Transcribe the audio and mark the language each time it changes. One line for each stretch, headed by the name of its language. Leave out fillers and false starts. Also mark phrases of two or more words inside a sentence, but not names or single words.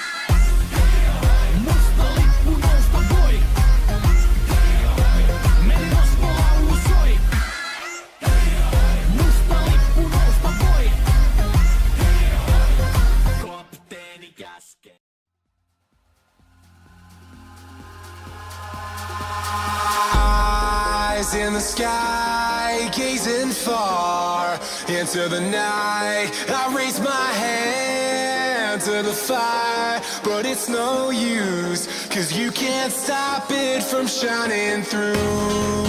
Finnish: Musta lippu nousta voi. Merirosvo laulu soi. Musta lippu nousta voi. Kapteeni käskee.
English: Eyes in the sky, gazing far into the night. I raise my hand to the fire, but it's no use, 'cause you can't stop it from shining through.